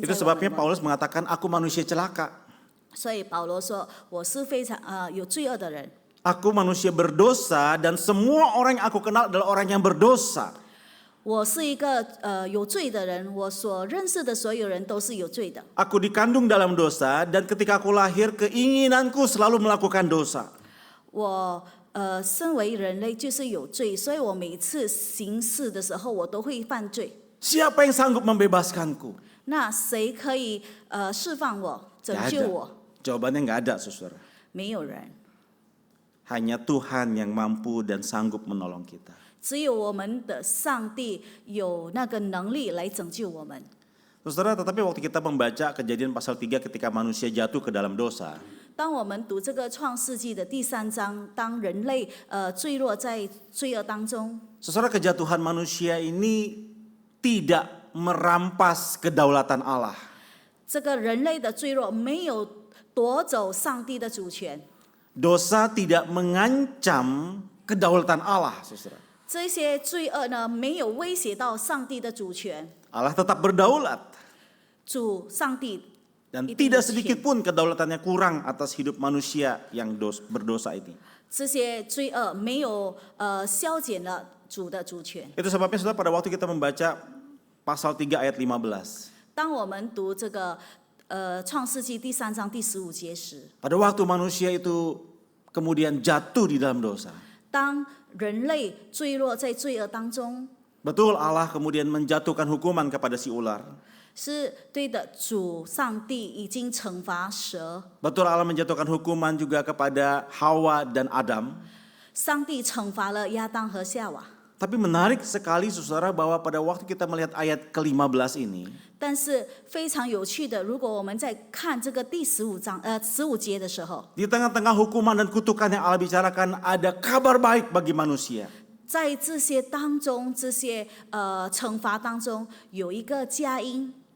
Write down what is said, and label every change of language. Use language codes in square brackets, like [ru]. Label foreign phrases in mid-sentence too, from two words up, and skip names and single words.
[id] Itu [zh] 我 [id] sebabnya [zh] 们。 [id] Paulus mengatakan, aku manusia celaka. [zh] 所以保罗说，我是非常有罪恶的人， [id] Aku manusia berdosa dan semua orang yang aku kenal adalah orang yang berdosa. [zh] 我是一个有罪的人，我所认识的所有人都是有罪的。 [id] Aku dikandung dalam dosa dan ketika aku lahir keinginanku selalu melakukan dosa. [zh] 我身为人类就是有罪，所以我每次行事的时候，我都会犯罪。 [id] Siapa yang sanggup membebaskanku? [zh] 那谁可以释放我、拯 [id] Nggak [zh] 救 [id] ada. [zh] 我？ [id] Jawabannya nggak ada, saudara. [zh] 没有人， [id] Hanya Tuhan yang mampu dan sanggup menolong kita. [zh] 只有我们的上帝有那个能力来拯救我们。 [id] Saudara, tetapi waktu kita membaca Kejadian pasal 3 ketika manusia jatuh ke dalam dosa, [zh] 当我们读这个创世纪的第3章，当人类坠落在罪恶当中， [id] saudara, kejatuhan manusia ini tidak merampas kedaulatan Allah. [zh] 这个人类的坠落没有夺走上帝的主权， [id] Dosa tidak mengancam kedaulatan Allah, saudara. [zh] 这些罪恶呢没有威胁到上帝的主权， [id] Allah tetap berdaulat. [zh] 上帝 [id] Dan [zh] 一定 [id] tidak [zh] 有权 [id] sedikit pun kedaulatannya kurang atas hidup manusia yang berdosa ini. [zh] 这些罪恶没有消减了主的主权。 [id] Itu sebabnya saudara pada waktu kita membaca pasal 3 ayat 15. [zh] 当我们读这个创世纪第3章第15节时， [id] Pada waktu manusia itu kemudian jatuh di dalam dosa. [zh] 当人类坠落在罪恶当中， [id] Betul Allah kemudian menjatuhkan hukuman kepada si ular. [zh] 是对的，主上帝已经惩罚蛇， [id] Betul Allah menjatuhkan hukuman juga kepada Hawa dan Adam. [zh] 上帝惩罚了亚当和夏娃。 [id] Tapi menarik sekali saudara bahwa pada waktu kita melihat ayat ke-15 ini, [zh] 但是非常有趣的，如果我们在看这个第15节的时候， [id] di tengah-tengah hukuman dan kutukan yang Allah bicarakan ada kabar baik bagi manusia. [zh] 在这些当中，这些惩罚当中，有一个佳音。